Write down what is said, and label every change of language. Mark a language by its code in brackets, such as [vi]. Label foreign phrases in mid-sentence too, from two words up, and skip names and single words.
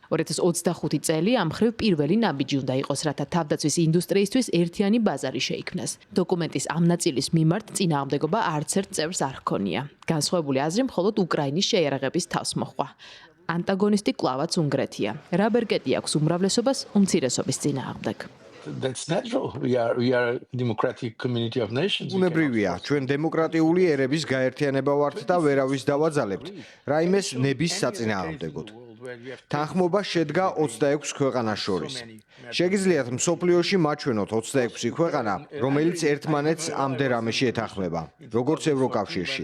[ka] 2025 წელი ამ მხრივ პირველი ნაბიჯი უნდა იყოს, რათა თავდაცვის ინდუსტრიისთვის ერთიანი ბაზარი შეიქმნას. დოკუმენტის ამ ნაწილის მიმართ წინააღმდეგობა არც ერთ წევრს არ ჰქონია. განსხვავებული აზრი მხოლოდ უკრაინის შეიარაღების თავს მოჰყვა. ანტაგონისტი კვლავაც უნგრეთია. რა ბერკეტი აქვს უმრავლესობას უმცირესობის წინააღმდეგ. [en] That's natural. We are a democratic community of nations. [ka] უნებრივია, ჩვენ დემოკრატიული ერების გაერთიანება ვართ და ვერავის დავაძალებთ. რაიმეს ნების საწინააღმდეგოდ. თანხმობა შედგა 26 ქვეყანას შორის. შეგიძლიათ მსოფლიოში მაჩვენოთ 26 ქვეყანა, რომელიც ერთმანეთს ამდერამეში ეთანხმება, როგორც ევროკავშირში.